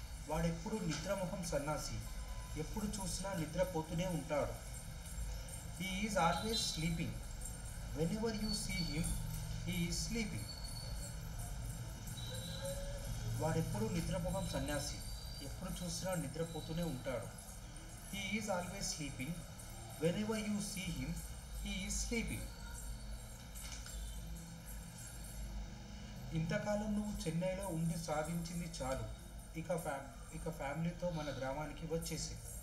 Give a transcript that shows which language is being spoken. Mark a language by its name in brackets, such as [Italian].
[Telugu] వాడెప్పుడు నిద్రముఖం సన్నాసి, ఎప్పుడు చూసినా నిద్రపోతూనే ఉంటాడు. [English] He is always sleeping. Whenever you see him, he is sleeping. [Telugu] వాడెప్పుడు నిద్రముఖం సన్యాసి, ఎప్పుడు చూసినా నిద్రపోతూనే ఉంటాడు. [English] He is always sleeping. Whenever you see him, he is sleeping. [Telugu] ఇంతకాలం నువ్వు చెన్నైలో ఉండి సాధించింది చాలు. ఇక ఫ్యామిలీతో మన గ్రామానికి వచ్చేసి.